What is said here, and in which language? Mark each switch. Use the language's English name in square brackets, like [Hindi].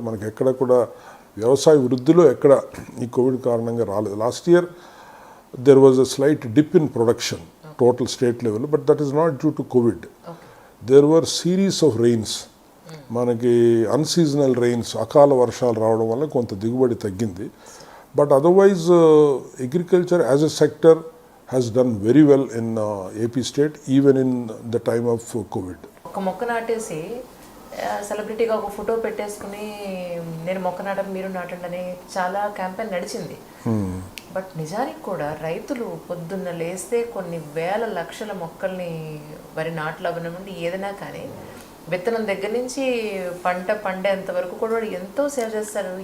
[Telugu] మనకి ఎక్కడ కూడా వ్యవసాయ వృద్ధిలో ఎక్కడ ఈ కోవిడ్ కారణంగా రాలేదు. [English] Last year there was a slight dip in production total state level, but that is not due to COVID. There were series of rains. [Telugu] మనకి అన్సీజనల్ రెయిన్స్, అకాల వర్షాలు రావడం వల్ల కొంత దిగుబడి తగ్గింది. [English] But otherwise agriculture as a sector has done very well in AP state even in the time of COVID. [Telugu] ఒక మొక్క నాటేసి సెలబ్రిటీగా ఒక ఫోటో పెట్టేసుకుని నేను మొక్క నాటను మీరు నాటండి అని చాలా క్యాంపెయిన్ నడిచింది. బట్ నిజానికి కూడా రైతులు పొద్దున్న లేస్తే కొన్ని వేల లక్షల మొక్కల్ని వరి నాట్లు అవ్వనివ్వండి ఏదైనా కానీ విత్తనం దగ్గర నుంచి పంట పండేంత వరకు కూడా ఎంతో సేవ చేస్తారు.